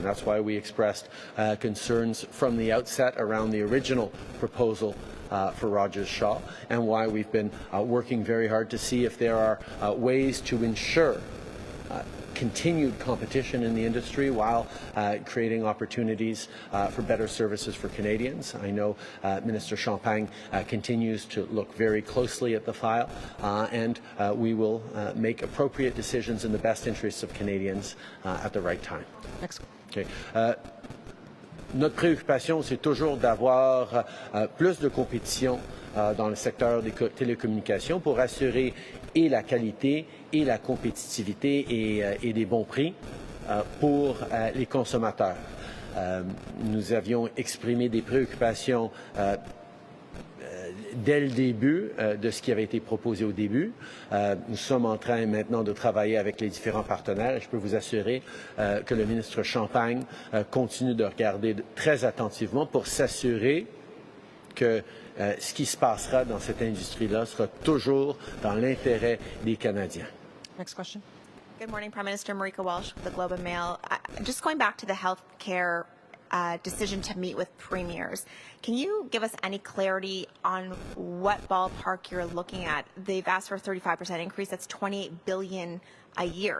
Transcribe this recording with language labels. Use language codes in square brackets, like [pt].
[en] That's why we expressed concerns from the outset around the original proposal for Rogers-Shaw, and why we've been working very hard to see if there are ways to ensure continued competition in the industry while creating opportunities for better services for Canadians. I know Minister Champagne continues to look very closely at the file, and we will make appropriate decisions in the best interests of Canadians at the right time. Next. Okay. [fr] Notre préoccupation, c'est toujours d'avoir plus de compétition dans le secteur des télécommunications pour assurer et la qualité et la compétitivité et des bons prix pour les consommateurs. Nous avions exprimé des préoccupations dès le début de ce qui avait été proposé au début. Nous sommes en train maintenant de travailler avec les différents partenaires et je peux vous assurer que le ministre Champagne continue de regarder très attentivement pour s'assurer que ce qui se passera dans cette industrie-là sera toujours dans l'intérêt des Canadiens. [en] Next question. Good morning, Prime Minister. Marika Walsh with the Globe and Mail. Just going back to the health care decision to meet with premiers. Can you give us any clarity on what ballpark you're looking at? They've asked for a 35% increase. That's $28 billion a year.